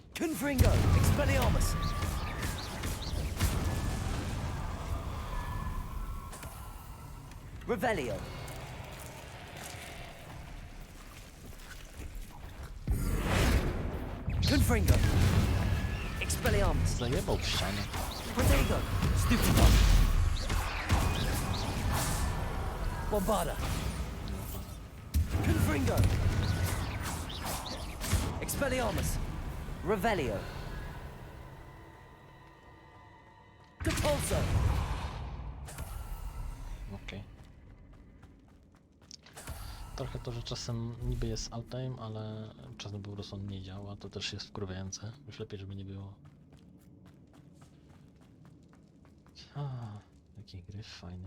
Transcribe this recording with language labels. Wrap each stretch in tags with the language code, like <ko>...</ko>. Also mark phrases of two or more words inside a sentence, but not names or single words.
<pl>Confringo. Expelliarmus. Revelio. Confringo. Expelliarmus. Zajebał w ścianę. Protego. Stupefy. Bombarda. Confringo. Expelliarmus. Revelio. Capulso. Okej. Trochę to, że czasem niby jest outtime, ale czasem po prostu on nie działa, to też jest wkurwiające. Już lepiej, żeby nie było. Jaki gryf fajny.</pl>